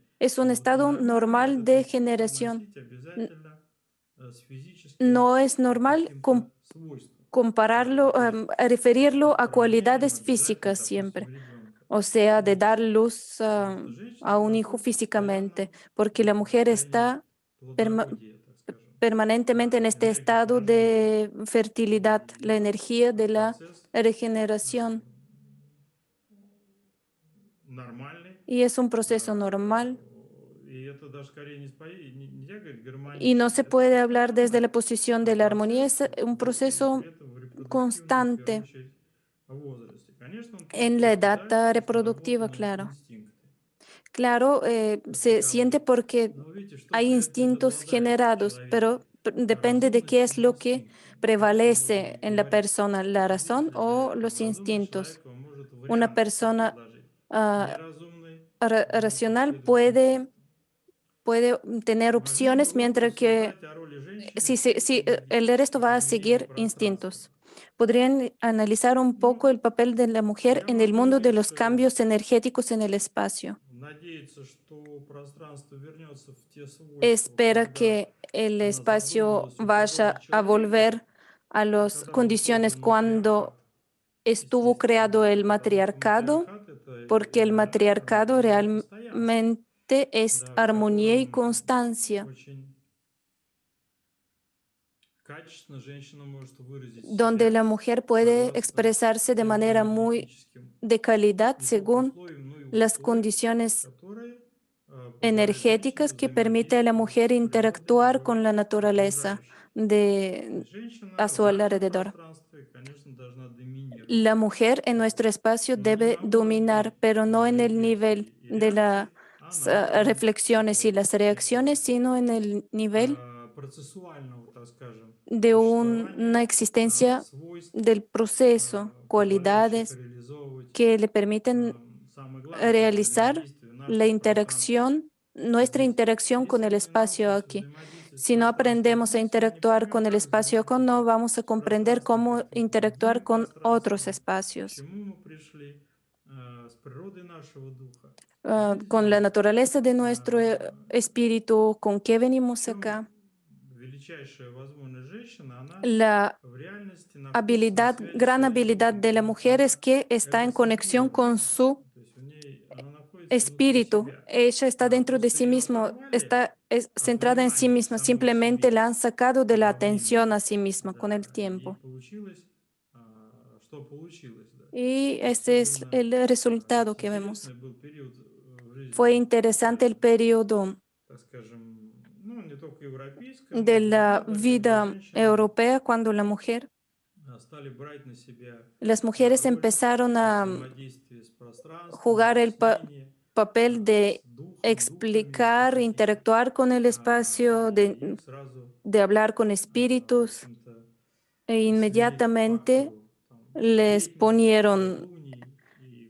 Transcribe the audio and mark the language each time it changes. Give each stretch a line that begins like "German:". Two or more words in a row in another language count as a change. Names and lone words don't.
Spanish: Es un
Russian: Вот. И
Spanish: estado
Russian: нормально
Spanish: normal
Russian: этот
Spanish: de
Russian: инстинкт
Spanish: generación.
Russian: относить N- обязательно с физическим
Spanish: No es normal
Russian: каким-то свойством.
Spanish: compararlo,
Russian: То есть
Spanish: a referirlo
Russian: с
Spanish: a
Russian: порождением
Spanish: cualidades
Russian: обязательно,
Spanish: físicas
Russian: допустим,
Spanish: siempre,
Russian: ребенка.
Spanish: o sea, de
Russian: Нет.
Spanish: dar luz
Russian: Потому что
Spanish: a
Russian: женщина
Spanish: un hijo
Russian: находится в
Spanish: físicamente,
Russian: постоянном
Spanish: porque la mujer
Russian: состоянии
Spanish: está perma-
Russian: плодородия, так скажем.
Spanish: permanentemente en este
Russian: Энергии
Spanish: estado
Russian: порождения.
Spanish: de fertilidad,
Russian: И
Spanish: la
Russian: это
Spanish: energía de la
Russian: процесс
Spanish: regeneración,
Russian: нормальный.
Spanish: y es un proceso normal.
Russian: И это даже скорее нельзя говорить
Spanish: Y no
Russian: гармоничность.
Spanish: se
Russian: Это
Spanish: puede hablar desde la
Russian: постоянный
Spanish: posición de la armonía,
Russian: процесс
Spanish: es un
Russian: и при
Spanish: proceso
Russian: этом в репродуктивном, в первую
Spanish: constante
Russian: очередь, возрасте. Конечно, он
Spanish: en
Russian: чувствует
Spanish: la
Russian: себя
Spanish: edad
Russian: дальше, если
Spanish: reproductiva,
Russian: наработаны
Spanish: claro.
Russian: инстинкты
Spanish: Claro,
Russian: как
Spanish: se siente
Russian: таковые.
Spanish: porque
Russian: Но видите, что
Spanish: hay instintos
Russian: преобладает в
Spanish: generados, pero
Russian: человеке?
Spanish: depende de qué
Russian: Разумность
Spanish: es
Russian: или
Spanish: lo que
Russian: инстинкты? Про это мы можем
Spanish: prevalece en la
Russian: говорить.
Spanish: persona, la razón
Russian: Родители
Spanish: o
Russian: завязывают
Spanish: los
Russian: на разумный
Spanish: instintos.
Russian: человек, он может
Spanish: Una
Russian: варианты себе
Spanish: persona
Russian: предложить. ah, Неразумный, он может
Spanish: racional
Russian: исследовать инстинкты.
Spanish: puede tener
Russian: Могли бы
Spanish: opciones,
Russian: вы
Spanish: mientras que
Russian: порассуждать о роли женщины
Spanish: si,
Russian: в
Spanish: el resto va a
Russian: изменении
Spanish: seguir
Russian: пространства?
Spanish: instintos. Podrían analizar un poco
Russian: Ну,
Spanish: el papel de la mujer
Russian: я
Spanish: en el
Russian: могу
Spanish: mundo de
Russian: лишь
Spanish: los cambios energéticos en el espacio.
Russian: надеяться, что пространство вернется в те свойства,
Spanish: Espera
Russian: когда
Spanish: que el
Russian: она
Spanish: espacio
Russian: задумывалась о природе
Spanish: vaya a
Russian: человека,
Spanish: volver a las
Russian: когда был
Spanish: condiciones
Russian: создан матриархат.
Spanish: cuando estuvo creado
Russian: Естественно,
Spanish: el
Russian: потому что
Spanish: matriarcado,
Russian: матриархат– это
Spanish: porque el
Russian: элемент
Spanish: matriarcado
Russian: гармонии и постоянства,
Spanish: realmente es
Russian: да, в
Spanish: armonía y
Russian: котором
Spanish: constancia,
Russian: очень качественно женщина может выразить
Spanish: donde la
Russian: себя
Spanish: mujer puede
Russian: согласно
Spanish: expresarse de
Russian: тем
Spanish: manera muy
Russian: энергетическим
Spanish: de calidad
Russian: не только
Spanish: según
Russian: условиям, но и
Spanish: las
Russian: условиям,
Spanish: condiciones
Russian: которые позволяют женщине
Spanish: energéticas que permite a la
Russian: взаимодействовать
Spanish: mujer
Russian: с природой и
Spanish: interactuar
Russian: живой
Spanish: con la naturaleza
Russian: окружающей. То
Spanish: de,
Russian: есть женщина
Spanish: a
Russian: в
Spanish: su
Russian: нашем
Spanish: alrededor.
Russian: пространстве, конечно, должна доминировать.
Spanish: La mujer en
Russian: Вот.
Spanish: nuestro espacio
Russian: Но не
Spanish: debe
Russian: на
Spanish: dominar,
Russian: уровне
Spanish: pero no en el nivel
Russian: рефлексий и
Spanish: de las
Russian: реакций, а на уровне
Spanish: reflexiones y
Russian: такого
Spanish: las reacciones,
Russian: чисто
Spanish: sino en el nivel
Russian: процессуального, так скажем,
Spanish: de una
Russian: существования
Spanish: existencia
Russian: свойств,
Spanish: del proceso,
Russian: позволяющих
Spanish: cualidades
Russian: реализовывать
Spanish: que le permiten
Russian: самое главное, то есть
Spanish: realizar
Russian: взаимодействие
Spanish: la
Russian: нашего пространства.
Spanish: interacción, nuestra
Russian: Ведь
Spanish: interacción con
Russian: если
Spanish: el
Russian: мы не
Spanish: espacio
Russian: научимся
Spanish: aquí.
Russian: взаимодействовать с
Spanish: Si no
Russian: пространством
Spanish: aprendemos a
Russian: здесь, мы не
Spanish: interactuar
Russian: поймем,
Spanish: con el
Russian: как
Spanish: espacio con, no
Russian: взаимодействовать
Spanish: vamos a
Russian: с
Spanish: comprender
Russian: пространством
Spanish: cómo
Russian: каким-то
Spanish: interactuar
Russian: другим
Spanish: con otros
Russian: пространством, к
Spanish: espacios,
Russian: чему мы пришли с природой нашего духа.
Spanish: con la
Russian: Видите,
Spanish: naturaleza de nuestro espíritu, con qué
Russian: в
Spanish: venimos
Russian: чем
Spanish: acá.
Russian: величайшая возможность женщины, она
Spanish: La
Russian: в реальности находится на
Spanish: habilidad,
Russian: связи с
Spanish: gran
Russian: своим
Spanish: habilidad
Russian: духом,
Spanish: de la
Russian: потому что
Spanish: mujer es
Russian: она
Spanish: que está en conexión con
Russian: эгоцентрирована.
Spanish: su
Russian: То есть она находится внутри
Spanish: espíritu.
Russian: себя.
Spanish: Ella está dentro de
Russian: Просто
Spanish: sí
Russian: ее
Spanish: mismo,
Russian: оторвали
Spanish: está
Russian: от
Spanish: centrada en sí
Russian: внимания к
Spanish: misma.
Russian: самой
Spanish: Simplemente
Russian: себе
Spanish: la han sacado de la
Russian: во времени.
Spanish: atención a sí misma con el
Russian: Да, и
Spanish: tiempo.
Russian: получилось, что получилось, да.
Spanish: Y ese es
Russian: Особенно
Spanish: el resultado que vemos.
Russian: интересный был период в
Spanish: Fue
Russian: жизни,
Spanish: interesante el periodo
Russian: так скажем, ну, не только европейской,
Spanish: de
Russian: много
Spanish: la
Russian: года, когда
Spanish: vida
Russian: женщины
Spanish: europea cuando la mujer,
Russian: стали брать на себя
Spanish: las mujeres
Russian: роль
Spanish: empezaron a
Russian: взаимодействия с пространством,
Spanish: jugar el
Russian: объяснения
Spanish: papel
Russian: с
Spanish: de
Russian: духом, духами, если
Spanish: explicar,
Russian: хотите.
Spanish: interactuar con el espacio,
Russian: И их сразу
Spanish: de hablar con
Russian: в
Spanish: espíritus,
Russian: общем-то,
Spanish: e
Russian: свели к
Spanish: inmediatamente
Russian: фактору там,
Spanish: les
Russian: ведьм,
Spanish: ponieron
Russian: колдуней и